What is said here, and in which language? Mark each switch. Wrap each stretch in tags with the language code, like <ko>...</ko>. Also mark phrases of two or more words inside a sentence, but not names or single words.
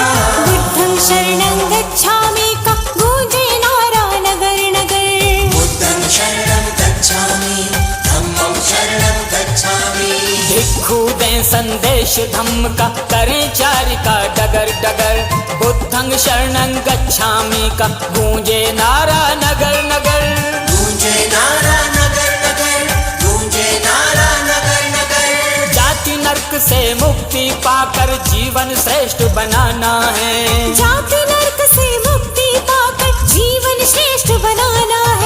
<pi>बुद्धं शरणं गच्छामि</pi> <hi>का गूंजे नारा नगर नगर।</hi> <pi>बुद्धं शरणं गच्छामि। धम्मं शरणं गच्छामि।</pi> <hi>भिक्खु दे संदेश धम्म का करें चारि का डगर डगर।</hi> <pi>बुद्धं शरणं गच्छामि</pi> <hi>का गूंजे नारा नगर नगर। गूंजे नारा नगर नगर। गूंजे नारा नगर नगर। नरक से मुक्ति पाकर जीवन श्रेष्ठ बनाना है। जाति नरक से मुक्ति पाकर जीवन श्रेष्ठ बनाना है।</hi>